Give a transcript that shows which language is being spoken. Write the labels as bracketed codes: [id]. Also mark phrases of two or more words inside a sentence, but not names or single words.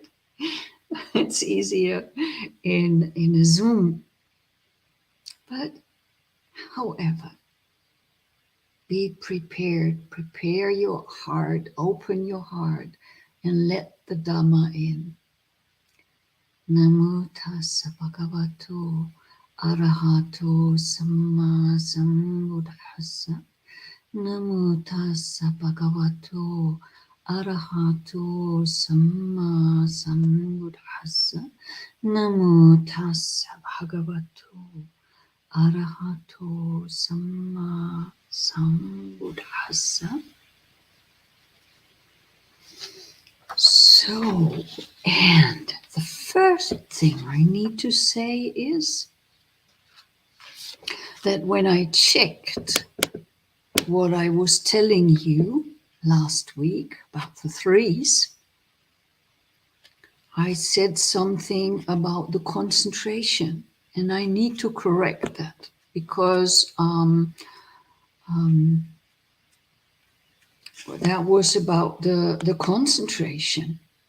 [en] It's easier in a Zoom. But however, be prepared. Prepare your heart. Open your heart and let the Dhamma in. [pi] Namo tassa bhagavato arahato samma sambuddhassa. Namo tassa bhagavato arahato samma sambuddhassa. Namo tassa bhagavato arahato samma sambuddhassa. [en] So, and the first thing I need to say is that when I checked what I was telling you last week about the threes, I said something about the concentration, and I need to correct that because that was about the concentration.